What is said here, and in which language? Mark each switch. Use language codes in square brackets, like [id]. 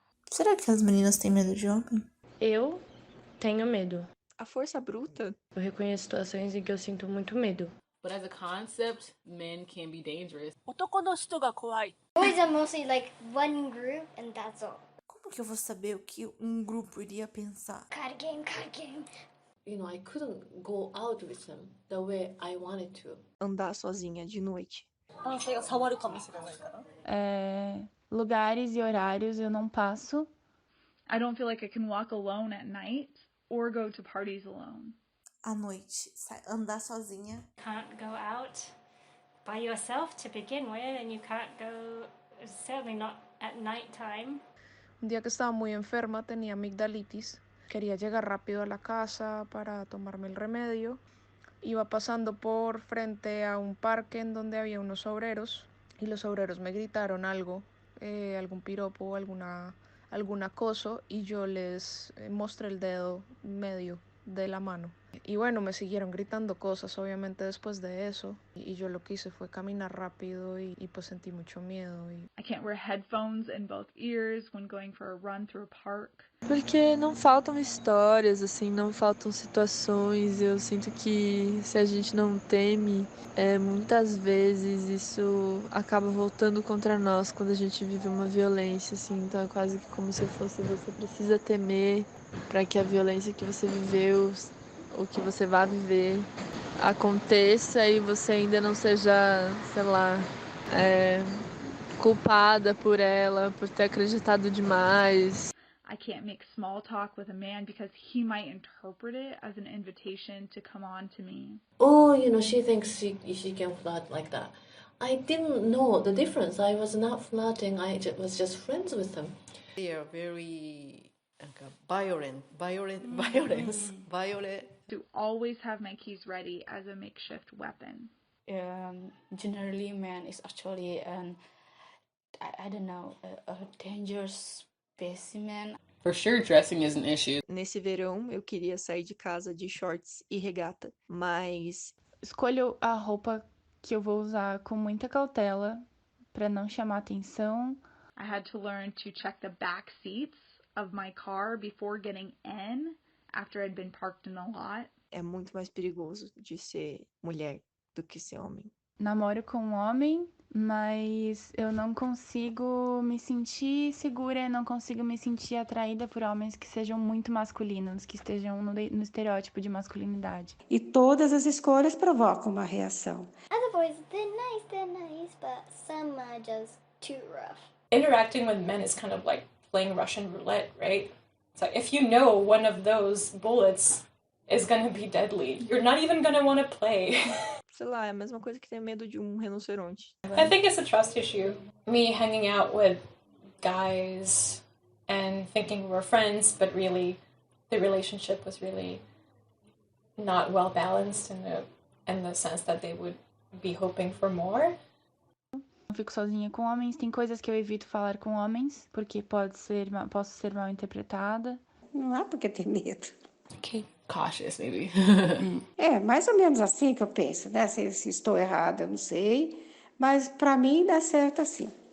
[pt] Será que as meninas têm medo de homem? Eu tenho medo. A força bruta? Eu reconheço situações em que eu sinto muito medo. [en] But as a concept, men can be dangerous. [ja] 男の人が怖い。 [en] Boys are mostly like one group and that's all. [pt] Como que eu vou saber o que grupo iria pensar? [en] Card game, card game. You know, I couldn't go out with them the way I wanted to. [pt] Andar sozinha de noite. [ja] 男性が触るかもしれないから。 [pt] Lugares e horários eu não passo. [en] I don't feel like I can walk alone at night or go to parties alone. [pt] À noite, andar sozinha. [en] Can't go out by yourself to begin with, and you can't go, certainly not at night time. [es] Un día que estaba muy enferma, tenía amigdalitis. Quería llegar rápido a la casa para tomarme el remedio. Iba pasando por frente a un parque en donde había unos obreros y los obreros me gritaron algo, algún piropo, algún acoso, y yo les mostré el dedo medio de la mano. Y bueno, me siguieron gritando cosas obviamente después de eso, y yo lo que hice fue caminar rápido y pues sentí mucho miedo. [en] I can't wear headphones in both ears when going for a run through a park. [pt] Porque não faltam histórias, assim, não faltam situações. Eu sinto que se a gente não teme, muitas vezes isso acaba voltando contra nós quando a gente vive uma violência, assim. Então é quase que como se fosse você precisa temer para que a violência que você viveu, o que você vai viver, aconteça e você ainda não seja, sei lá, culpada por ela, por ter acreditado demais. [en] I can't make small talk with a man because he might interpret it as an invitation to come on to me. Oh, you know, she thinks she can flirt like that. I didn't know the difference. I was not flirting. I was just friends with them. They are very violence. To always have my keys ready as a makeshift weapon. Generally, man is actually I don't know, a dangerous specimen. For sure, dressing is an issue. [pt] Nesse verão, eu queria sair de casa de shorts e regata, mas escolho a roupa que eu vou usar com muita cautela para não chamar atenção. [en] I had to learn to check the back seats of my car before getting in after I'd been parked in a lot. [pt] É muito mais perigoso de ser mulher do que ser homem. Namoro com um homem, mas eu não consigo me sentir segura, não consigo me sentir atraída por homens que sejam muito masculinos, que estejam no estereótipo de masculinidade. E todas as escolhas provocam uma reação. [en] Other boys, they're nice, but some are just too rough. Interacting with men is kind of like playing Russian roulette, right? So if you know one of those bullets is gonna be deadly. You're not even gonna want to play. [pt] Sei lá, é a mesma coisa que ter medo de rinoceronte. [en] I think it's a trust issue. Me hanging out with guys and thinking we're friends, but really the relationship was really not well balanced in the sense that they would be hoping for more. [pt] Eu fico sozinha com homens. Tem coisas que eu evito falar com homens, porque posso ser mal interpretada. Não há porque ter medo. [en] Okay. Cautious, maybe. [pt] É mais ou menos assim que eu penso, né? Se estou errada, eu não sei. Mas para mim dá certo assim.